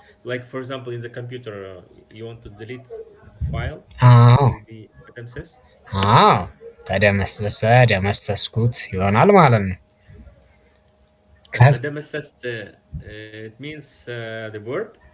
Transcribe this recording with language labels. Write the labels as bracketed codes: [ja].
[en] like for example in the computer you want to delete file መደምሰስ [am] ተደመሰሰ ደመሰስኩት ይሆናል ማለት ነው። [en] መደምሰስ it means the word